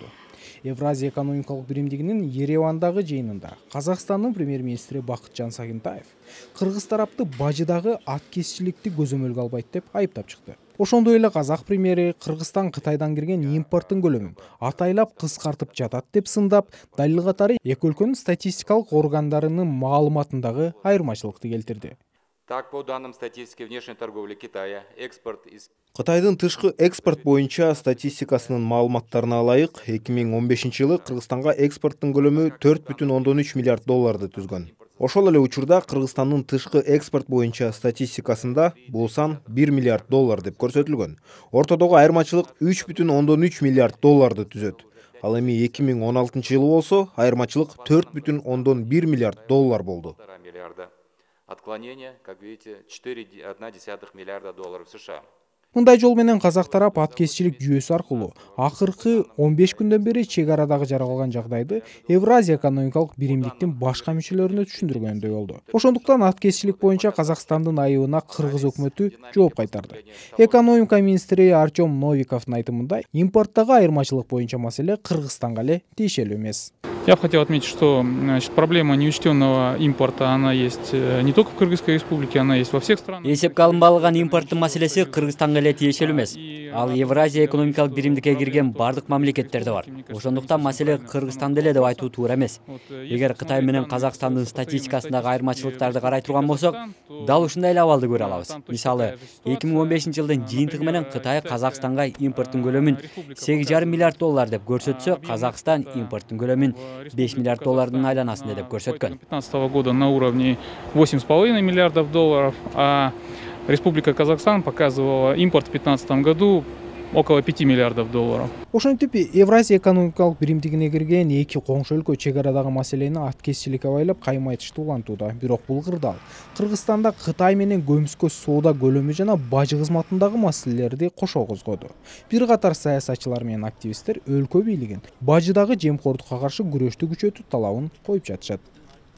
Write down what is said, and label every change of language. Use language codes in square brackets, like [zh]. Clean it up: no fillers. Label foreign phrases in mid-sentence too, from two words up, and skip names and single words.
[ky] Евразия экономикалык биримдигинин Еревандагы жыйынында Казакстандын премьер-министри Бакытжан Сагынтаев кыргыз тарапты бажыдагы аткезчиликти көзөмөлгө албайт деп айыптап чыкты. Ошондой эле казак премьери Кыргызстан Кытайдан кирген импорттун көлөмүн атайлап кыскартып жатат деп сындап, далил катары эки өлкөнүн статистикалык органдарынын маалыматындагы айырмачылыкты келтирди. [ru] Так, по данным статистики внешней торговли Китая, экспорт из [ky] Кытайдын тышкы экспорт боюнча статистикасынын маалыматтарына ылайык, 2015-жылы Кыргызстанга экспорттун көлөмү 4,3 миллиард долларды түзгөн. Ошол эле учурда Кыргызстандын тышкы экспорт боюнча статистикасында бул сан 1 миллиард доллар деп көрсөтүлгөн. Ортодогу айырмачылык 3,3 миллиард долларды түзөт. Ал эми 2016-жылы болсо айырмачылык 4,1 миллиард доллар болду. [ru] Отклонение, как видите, 4,1 миллиарда долларов США. [ky] Мындай жол менен казак тарап аткезчилик жүйөсү аркылуу акыркы 15 күндөн бери чек арадагы жаралган жагдайды Евразия экономикалык биримдиктин башка мүчөлөрүнө түшүндүргөндөй болду. Ошондуктан аткезчилик боюнча Казакстандын айыбына Кыргыз өкмөтү жооп кайтарды. Экономика министри Артем Новиковдун айтымында импорттогу айырмачылык боюнча маселе Кыргызстанга эле тиешелүү эмес. [ru] Я бы хотел отметить, что проблема неучтенного импорта, она есть не только в Кыргызской республике, она есть во всех странах. [ky] Эсепке алынбаган импорттун маселеси Кыргызстанга эле тиешелүү эмес. Ал Евразия экономикалык биримдикке кирген бардык мамлекеттерде бар. Ошондуктан маселе Кыргызстанда эле деп айтуу туура эмес. Эгер Кытай менен Казакстандын статистикасындагы айырмачылыктарды карай турган болсок, дал ушундай эле абалды көрө алабыз. Мисалы, 2015-жылдын жыйынтыгы менен Кытай Казакстанга импорттун көлөмүн 8,5 миллиард доллар деп көрсөтсө, Казакстан импорттун көлөмүн 5 миллиард доллардын айланасында деп көрсөткөн. [ru] 2015 года на уровне 8,5 миллиардов долларов, а Республика Казахстан показывала импорт в 2015 году около 5 миллиардов долларов. [ky] Ошентип Евразия экономикалык биримдигине кирген эки коңшу өлкө чек арадагы маселени аткезчиликке байлап кайым айтышты улантууда. Бирок бул кырдаал Кыргызстанда Кытай менен көмүскө соода көлөмү жана бажы кызматындагы маселелерди кошо козгоду. Бир катар саясатчылар менен активисттер өлкө бийлигин бажыдагы жемкордукка каршы күрөштү күчөтүү талабын коюп жатышат.